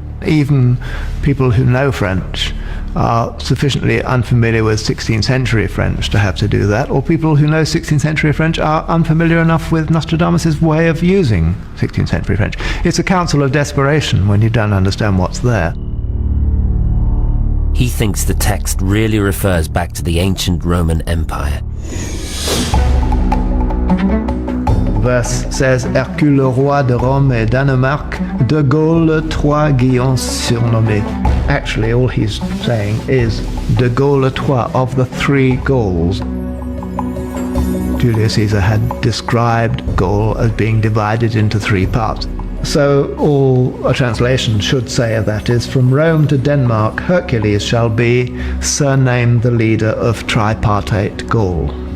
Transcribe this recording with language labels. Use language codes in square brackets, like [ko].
[en] Even people who know French are sufficiently unfamiliar with 16th century French to have to do that, or people who know 16th century French are unfamiliar enough with Nostradamus' way of using 16th century French. It's a counsel of desperation when you don't understand what's there. He thinks the text really refers back to the ancient Roman Empire. Verse says, [fr] Hercule le roi de Rome et Danemark, de Gaulle trois Guillons surnommés. [en] Actually, all he's saying is [fr] de Gaulle trois, [en] of the three Gauls. Julius Caesar had described Gaul as being divided into three parts. So all a translation should say of that is, from Rome to Denmark, Hercules shall be surnamed the leader of tripartite Gaul.